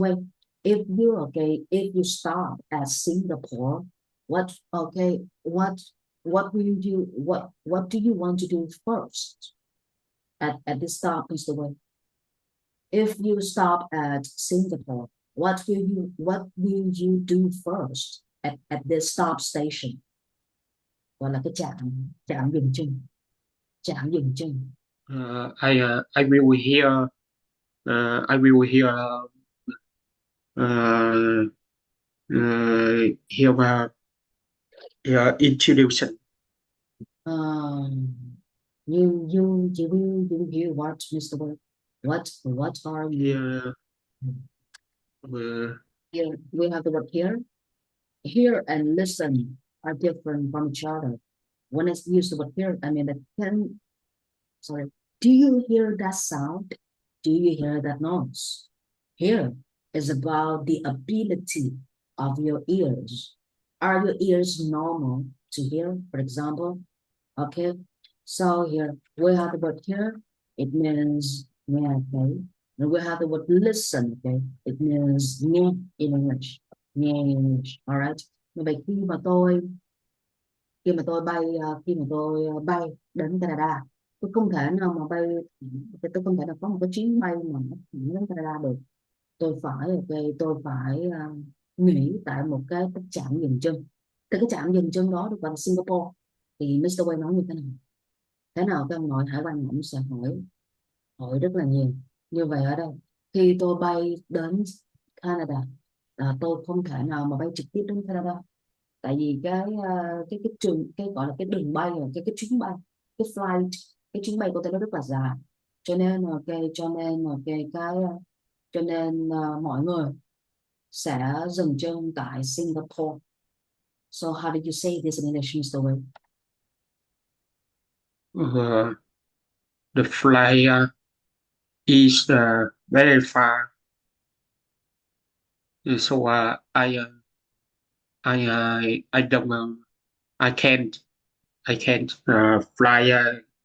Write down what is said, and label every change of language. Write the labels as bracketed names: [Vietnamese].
[English] Wei, if you stop at Singapore, what do you want to do first at this stop, Mr. Wei? If you stop at Singapore, what will you do first at this stop station? [Vietnamese] Gọi là cái trạm trạm dừng chân, trạm dừng chân. [English] I will hear. I will hear. Uh, hear introduction. Um, you hear what, Mr. Wei? What are you Hear. Uh, here? We have the word here. Hear and listen are different from each other. When I use the word hear, I mean that can sorry. Do you hear that sound? Do you hear that noise? Hear is about the ability of your ears. Are your ears normal to hear, for example? Okay. So here we have the word hear. It means yeah, okay. And we have the word listen, okay. It means [Vietnamese] nghe [English] in English. [Vietnamese] Nghe [English] in English. All right. [Vietnamese] Như vậy khi mà tôi bay đến Canada, tôi không thể nào mà bay tôi không thể nào có một cái chuyến bay mà nó đến Canada được. Tôi phải ok tôi phải nghỉ tại một cái trạm dừng chân. Thì cái trạm dừng chân đó được gọi là Singapore. Thì Mr. Wei nói như thế nào? Thế nào các ông nội hải quan cũng sẽ hỏi, hỏi rất là nhiều. Như vậy ở đây, khi tôi bay đến Canada, tôi không thể nào mà bay trực tiếp đến Canada, tại vì cái trường, cái gọi là cái đường bay, cái chuyến bay, cái flight, cái chuyến bay của tôi nó rất là dài. Cho nên cho nên mọi người sẽ dừng chân tại Singapore. [English] So how did you say this in English, Mr. Wei? Uh, the flight is very far, so I don't I can't fly.